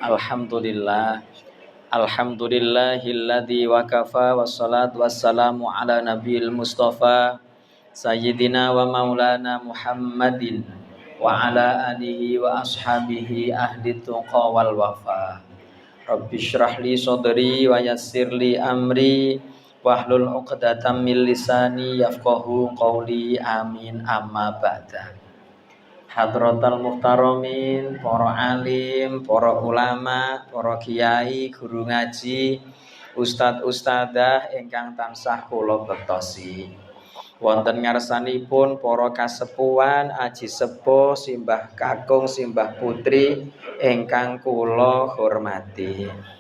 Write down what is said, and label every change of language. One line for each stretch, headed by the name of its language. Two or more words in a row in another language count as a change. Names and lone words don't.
Arabic: الحمد لله الذي وكفى والصلاة والسلام على النبي المصطفى سيدنا ومولانا محمد وعلى آله وأصحابه أهل التقى والوفا. رب اشرح لي صدري ويسر لي أمري واحلل عقدة من لساني يفقهوا قولي آمين أما بعد. حضرات المحترمين,
Javanese: para alim, para ulama, para kiai, guru ngaji, ustad-ustadzah ingkang tansah kula bektosi. Wonten ngarsanipun para kasepuhan, aji sepuh, simbah kakung, simbah putri ingkang kula hormati.